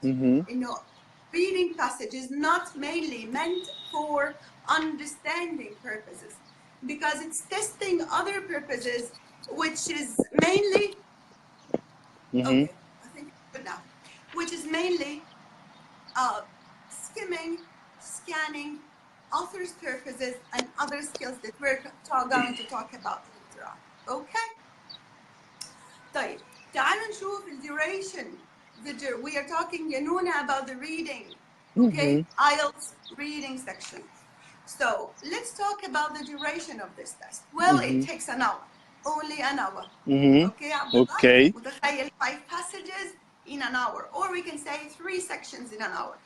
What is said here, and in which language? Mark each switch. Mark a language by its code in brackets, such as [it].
[en] You know, reading passage is not mainly meant for understanding purposes, because it's testing other purposes, which is mainly okay, I think it's good now, which is mainly skimming, scanning, author's purposes, and other skills that we're going to talk about later on. Okay? [ar] طيب, تعالوا نشوف [en] the duration. We are talking, Yanuna, about the reading. Okay? IELTS reading section. So let's talk about the duration of this test. Well, it takes an hour. Only an hour. Okay, Abdullah? Okay. [ar] متخيل [en] 5 passages in an hour, or we can say 3 sections in an hour.